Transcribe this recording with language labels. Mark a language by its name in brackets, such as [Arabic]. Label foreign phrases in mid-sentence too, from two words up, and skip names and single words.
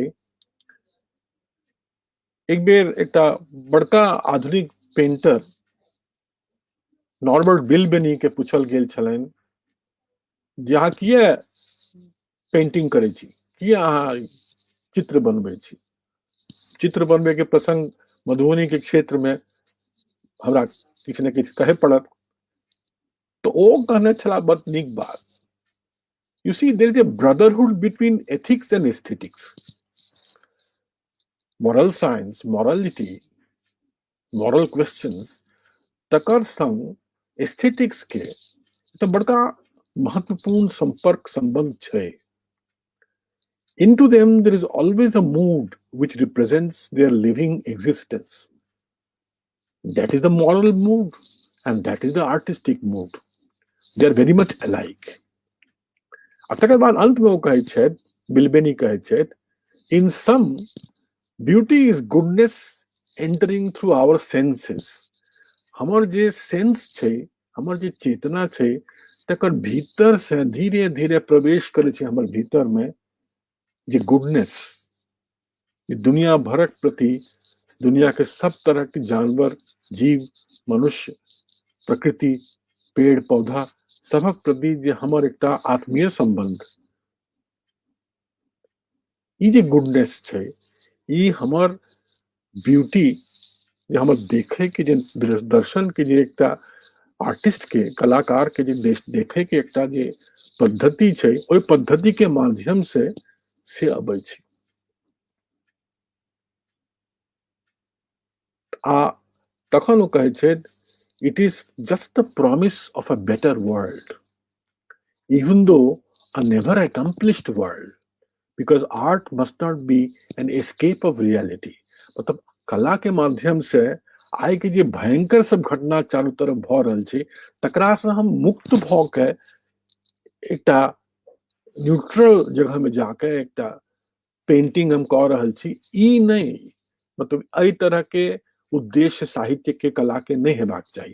[Maithili] एक बेर एकटा बड़का आधुनिक पेंटर नॉर्बर्ट बिलबेनी के पूछल गेल छलनि जे अहाँ किए पेंटिंग करै छी, किए अहाँ चित्र बनबै छी। चित्र बनबै के प्रसंग मधुबनी के क्षेत्र में हमरा किछु ने किछु कहे पड़त। तो ओ कहने छला बड़ नीक बात, [English] you see there is a brotherhood between ethics and aesthetics. moral science, morality, moral questions [Maithili] तकर संग एस्थेटिक्स के तो बड़का महत्वपूर्ण संपर्क संबंध छै। [English] Into them there is always a mood which represents their living existence. That is the moral mood and that is the artistic mood. They are very much alike. [Maithili] आ तकर बाद अंत में वो कहे छथि, बिलबेनी कहे छथि, [English] in some beauty is goodness entering through our senses. [Maithili] हमर जे सेंस छै, हमर जे चेतना छै, तकर भीतर से धीरे धीरे प्रवेश करे छै हमर भीतर में जे गुडनेस, दुनिया भरक प्रति, दुनिया के सब तरह के जानवर, जीव, मनुष्य, प्रकृति, पेड़ पौधा सबक प्रति जे हमर एकटा आत्मीय संबंध, ई जे गुडनेस छै, ई हमर ब्यूटी जे हमर देखे के जे दर्शन के जे एकटा आर्टिस्ट के, कलाकार के जे देखे के एकटा जे पद्धति छै, ओहि पद्धति के माध्यम से अबै छै। आ तखन ओ कहै छै, [English] it is just the promise of a better world, even though a never accomplished world, because art must not be an escape of reality. [Maithili] मतलब कला के माध्यम से आइ के जे भयंकर सब घटना चारू तरफ भ रहल छै, तकरा से हम मुक्त भ के एकटा न्यूट्रल जगह में जाके एकटा पेंटिंग हम कह रहल छी, ई नहीं, मतलब एहि तरह के उद्देश्य साहित्य के, कला के नहीं हेबाक चाहिए।